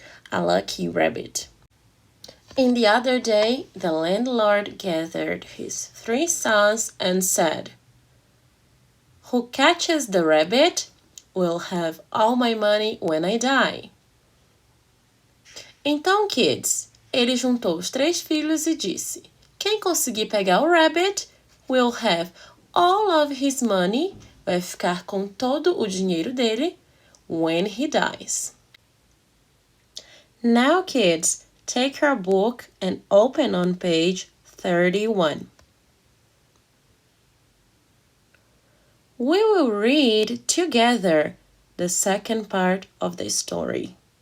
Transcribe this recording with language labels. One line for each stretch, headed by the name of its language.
English: A lucky rabbit. In the other day, the landlord gathered his 3 sons and said, "Who catches the rabbit will have all my money when I die."
Portuguese: Então, kids, ele juntou os 3 filhos e disse, quem conseguir pegar o rabbit
English: will have all of his money,
Portuguese: vai ficar com todo o dinheiro dele
English: when he dies. Now, kids, take your book and open on page 31. We will read together the second part of the story.